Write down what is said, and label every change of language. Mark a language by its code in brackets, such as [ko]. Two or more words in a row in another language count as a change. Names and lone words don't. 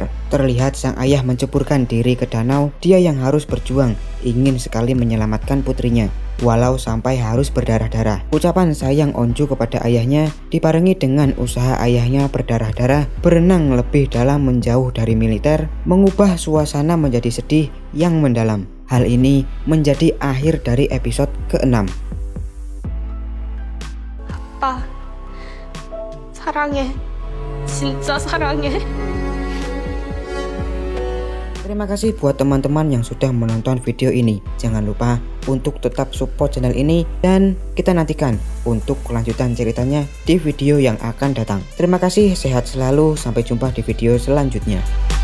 [id] Terlihat sang ayah menceburkan diri ke danau. Dia yang harus berjuang ingin sekali menyelamatkan putrinya, walau sampai harus berdarah-darah. Ucapan sayang Onju kepada ayahnya dibarengi dengan usaha ayahnya berdarah-darah berenang lebih dalam menjauh dari militer, mengubah suasana menjadi sedih yang mendalam. Hal ini menjadi akhir dari episode ke-6. [ko] 아빠, 사랑해. 진짜 사랑해. [id] Terima kasih buat teman-teman yang sudah menonton video ini. Jangan lupa untuk tetap [en] support channel [id] ini dan kita nantikan untuk kelanjutan ceritanya di video yang akan datang. Terima kasih, sehat selalu, sampai jumpa di video selanjutnya.